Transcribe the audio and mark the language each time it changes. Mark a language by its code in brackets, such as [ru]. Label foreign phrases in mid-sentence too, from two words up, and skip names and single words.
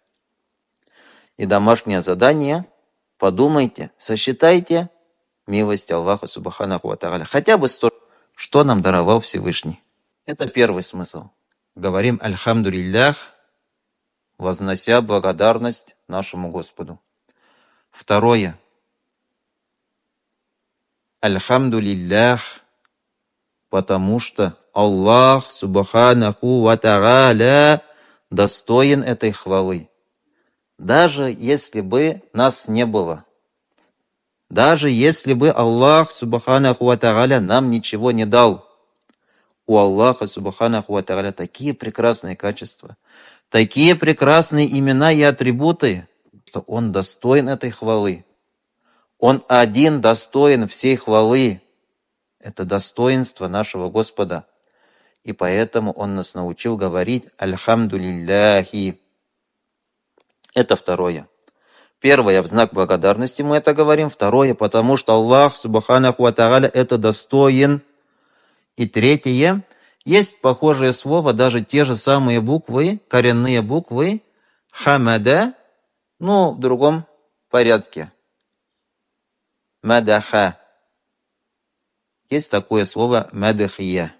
[ru] И домашнее задание: подумайте, сосчитайте милости Аллаха [ar] سبحانه وتعالى. [ru] Хотя бы 100, что нам даровал Всевышний. Это первый смысл. Говорим Альхамдулиллях, вознося благодарность нашему Господу. Второе. [ar] الحمد لله, [ru] потому что [ar] الله، سبحانه وتعالى, [ru] достоин этой хвалы. Даже если бы нас не было, даже если бы Аллах, [ar] سبحانه وتعالى, [ru] нам ничего не дал, у Аллаха, [ar] سبحانه وتعالى, [ru] такие прекрасные качества, такие прекрасные имена и атрибуты, что Он достоин этой хвалы. Он один достоин всей хвалы. Это достоинство нашего Господа. И поэтому Он нас научил говорить [ar] «الحمد لله». [ru] Это второе. Первое, в знак благодарности мы это говорим. [ar] Второе, [ru] потому что [ar] الله، سبحانه وتعالى, [ru] это достоин. И третье, есть похожее слово, даже те же самые буквы, коренные буквы, хамада, но в другом порядке. Мадаха. Есть такое слово мадахия.